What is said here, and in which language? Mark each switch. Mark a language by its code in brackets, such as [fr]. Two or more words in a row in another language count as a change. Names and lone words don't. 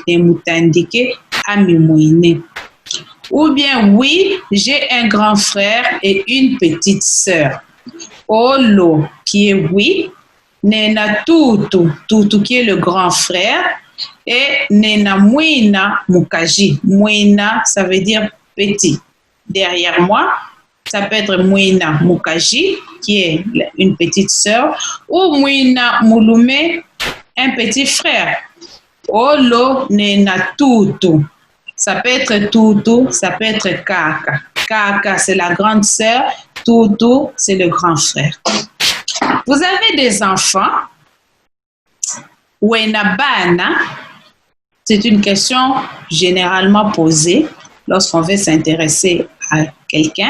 [sop] Nemutandike amimouine. [fr] Ou bien, oui, j'ai un grand frère et une petite sœur. Olo, qui est oui. [sop] Nena tutu, [fr] tutu qui est le grand frère. [sop] Et nena muina mukaji. [fr] Muina, ça veut dire petit. Derrière moi, ça peut être [sop] muina mukaji, [fr] qui est une petite sœur, ou [sop] muina mulume, [fr] un petit frère. [sop] Olo nena tutu. [fr] Ça peut être tutu, ça peut être kaka. Kaka, c'est la grande sœur. Tutu, c'est le grand frère. Vous avez des enfants. Wenabana, c'est une question généralement posée lorsqu'on veut s'intéresser à quelqu'un.